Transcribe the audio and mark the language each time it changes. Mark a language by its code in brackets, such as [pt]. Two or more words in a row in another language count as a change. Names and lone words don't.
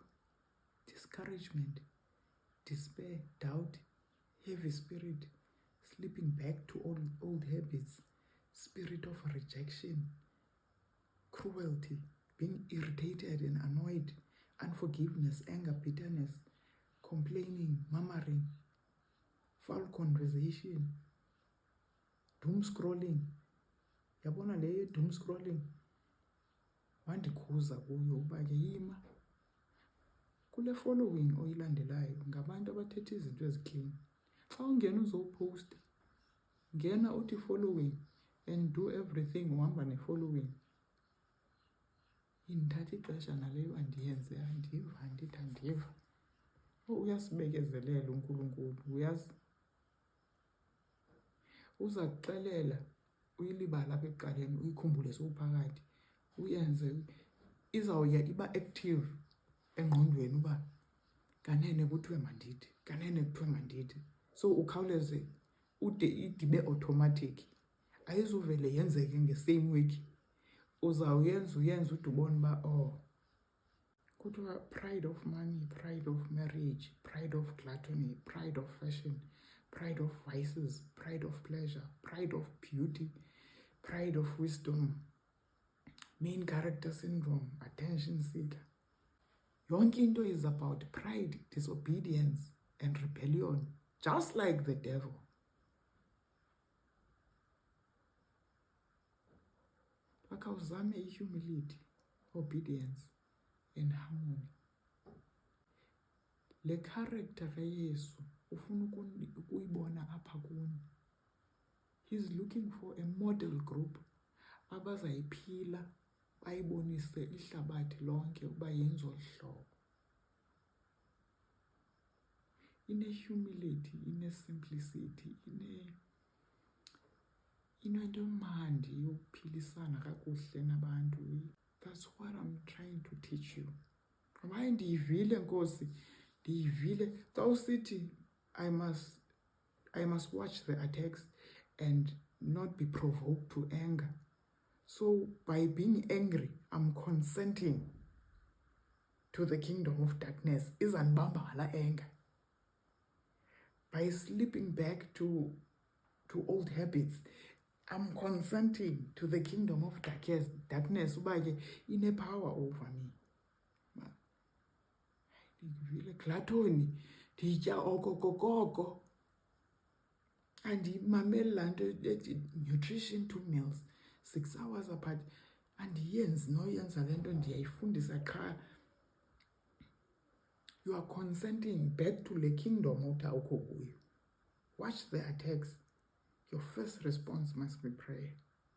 [en] discouragement, despair, doubt, heavy spirit, slipping back to old habits, spirit of rejection, cruelty, being irritated and annoyed, unforgiveness, anger, bitterness, complaining, murmuring, foul conversation, doom scrolling. [xh] Yabona le [en] doom scrolling [xh] wandikhuza kuyo uba ke yima kule following oyilandelayo ngabantu abathetha izinto eziklini. Xa ungena uzowuposta, ngena uthi [en] following and do everything [xh] uhamba ne-following. Indithatha ixesha naleyo andiyenze, andiva. Uyasibekezelela uNkulunkulu, uyazi. Uza kuxelela uyilibala apha ekuqaleni, uyikhumbule sowuphakathi, uyenze. Izawuya iba active engqondweni uba kanene kuthiwe mandithi. So ukhawuleze ude idibe automatic. Ayizuvele yenzeke nge-same week. Uzawuyenza ude ubone uba kuthiwa [en] pride of money, pride of marriage, pride of gluttony, pride of fashion, pride of vices, pride of pleasure, pride of beauty, pride of wisdom, main character syndrome, attention seeker. [xh] Yonke into [en] is about pride, disobedience, and rebellion, just like the devil. [xh] Akawuzame i- [en] humility, obedience, and harmony. [xh] Le character kaYesu ufuna ukuyibona apha kuni. [en] He's looking for a model group [xh] abazayiphila bayibonise ihlabathi lonke ukuba yenziwa hlobo. Ine-humility, ine-simplicity, inento emandi yokuphilisana kakuhle nabantu. [en] That's what I'm trying to teach you. [xh] Hayi ndiyivile Nkosi, ndiyivile. Xa usithi [en] I must watch the attacks and not be provoked to anger. So by being angry, I'm consenting to the kingdom of darkness. [xh] Izandibamba ngala [en] anger. By slipping back to old habits, I'm consenting to the kingdom of darkness. [xh] Uba ke ine- [en] power over me. [xh] Ndivile gluttony, nditya okokoko. Andimameli laa nto ethi [en] nutrition 2 meals, 6 hours apart. [xh] Andiyenzi noyenza le nto, ndiyayifundisa qha. [en] You are consenting back to the kingdom [xh] othi awukho kuyo. [en] Watch the attacks. Your first response must be prayer.